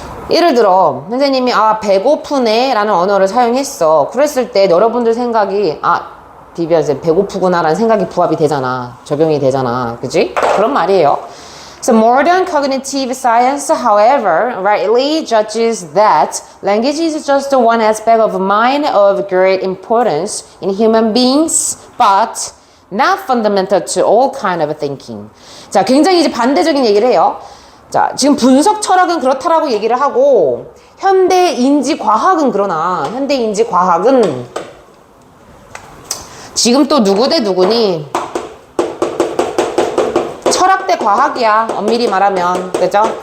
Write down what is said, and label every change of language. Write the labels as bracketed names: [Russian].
[Korean] 예를 들어 선생님이 배고프네 라는 언어를 사용했어. 그랬을 때 여러분들 생각이 디비야 이제 배고프구나 라는 생각이 부합이 되잖아. 적용이 되잖아. 그지? 그런 말이에요. [English] So modern cognitive science, however, rightly judges that language is just one aspect of mind of great importance in human beings, but not fundamental to all kind of thinking. [Korean] 자, 굉장히 이제 반대적인 얘기를 해요. 자, 지금 분석 철학은 그렇다라고 얘기를 하고 현대 인지 과학은 그러나 현대 인지 과학은 지금 또 누구 대 누구니? 철학 대 과학이야. 엄밀히 말하면. 그죠?